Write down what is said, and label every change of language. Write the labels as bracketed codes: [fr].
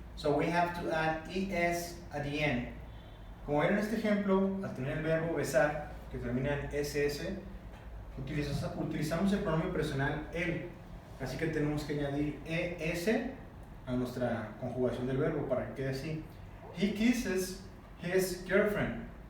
[en] So we have to add es at the end. [es] Como ven en este ejemplo, al tener el verbo besar, que termina en SS, utilizamos el pronombre personal él. Así que tenemos que añadir es a nuestra conjugación del verbo para que quede así. [en] He kisses his girlfriend.